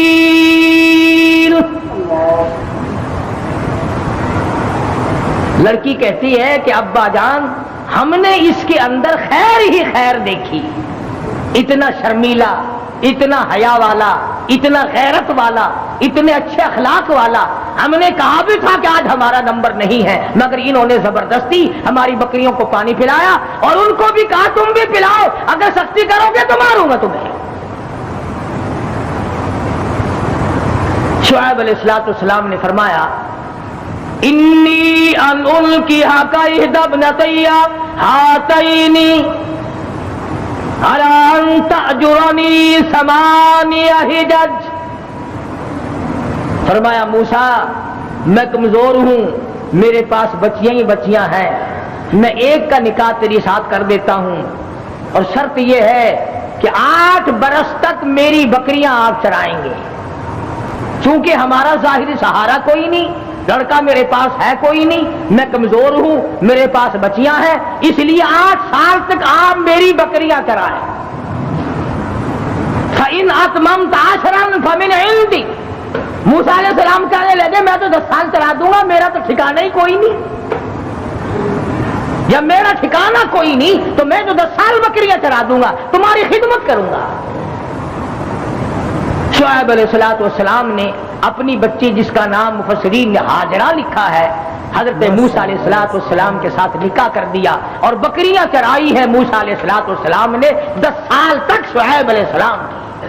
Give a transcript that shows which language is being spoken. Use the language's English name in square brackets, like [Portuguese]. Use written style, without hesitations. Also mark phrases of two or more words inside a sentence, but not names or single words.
[Urdu] لڑکی کہتی ہے کہ ابا جان ہم نے اس کے اندر خیر ہی خیر دیکھی، اتنا شرمیلا، اتنا حیا والا، اتنا غیرت والا، اتنے اچھے اخلاق والا، ہم نے کہا بھی تھا کہ آج ہمارا نمبر نہیں ہے، مگر انہوں نے زبردستی ہماری بکریوں کو پانی پلایا، اور ان کو بھی کہا تم بھی پلاؤ، اگر سختی کرو گے تو ماروں گا تمہیں۔ شعیب علیہ السلام نے فرمایا [Arabic] إني أن أنكحك إحدى ابنتي هاتين على أن تأجرني ثماني حجج. [Urdu] فرمایا موسیٰ میں کمزور ہوں، میرے پاس بچیاں ہی بچیاں ہیں، میں ایک کا نکاح تیرے ساتھ کر دیتا ہوں اور شرط یہ ہے کہ 8 برس تک میری بکریاں آپ چرائیں گے. چونکہ ہمارا ظاہری سہارا کوئی نہیں، لڑکا میرے پاس ہے کوئی نہیں، میں کمزور ہوں، میرے پاس بچیاں ہیں، اس لیے 8 سال تک آپ میری بکریاں چرائیں. [Arabic] فإن أتممت عشرا فمن عندي. [Urdu] موسیٰ علیہ السلام کہنے لگے میں تو 10 سال چلا دوں گا، میرا تو ٹھکانا ہی کوئی نہیں. جب میرا ٹھکانا کوئی نہیں تو میں تو 10 سال بکریاں چرا دوں گا، تمہاری خدمت کروں گا. شعیب علیہ السلام نے اپنی بچی جس کا نام مفسرین نے ہاجرہ لکھا ہے، حضرت موسیٰ علیہ السلام کے ساتھ نکاح کر دیا اور بکریاں چرائی ہے موسیٰ علیہ السلام نے 10 سال تک شعیب علیہ السلام کی.